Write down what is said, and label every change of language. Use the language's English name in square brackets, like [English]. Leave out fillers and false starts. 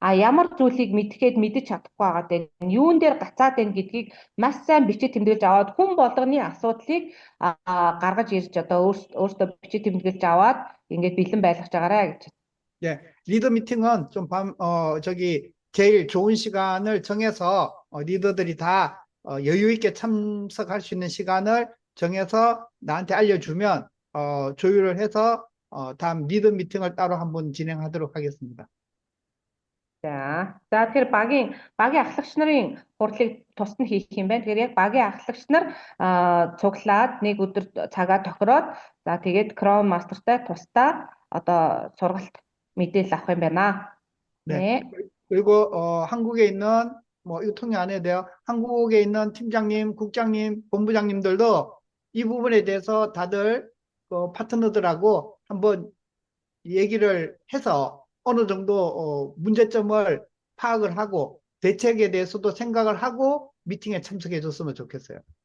[Mongolian] Ямар зүйлийг мэдэж чадахгүй байгаа дээ. Юун дээр гацаад байна гэдгийг маш сайн бичиж тэмдэглэж аваад хүн болгоны асуудлыг гаргаж ирж одоо өөртөө бичиж тэмдэглэж аваад ингээд бэлэн байлгаж байгаарэ гэж. [Korean] 예, 리더 미팅은 좀 제일 좋은 시간을 정해서 리더들이 다 여유 있게 참석할 수 있는 시간을 정해서 나한테 알려주면 조율을 해서 다음 리더 미팅을 따로 한번 진행하도록 하겠습니다. [Mongolian] За тэгэхээр багийн ахлагч нарын хурлыг тусад нь хийх юм байна. Тэгэхээр яг багийн ахлагч нар цуглаад нэг өдөр цагаа тохироод за тэгээд Chrome Master-тай тусдаа одоо сургалт мэдээлэл авах юм байна. [Korean] 네. 그리고 한국에 있는 뭐 이거 통역 안 해도 돼요. 한국에 있는 팀장님, 국장님, 본부장님들도 이 부분에 대해서 다들 그 파트너들하고 한번 얘기를 해서 어느 정도 문제점을 파악을 하고 대책에 대해서도 생각을 하고 미팅에 참석해 줬으면 좋겠어요.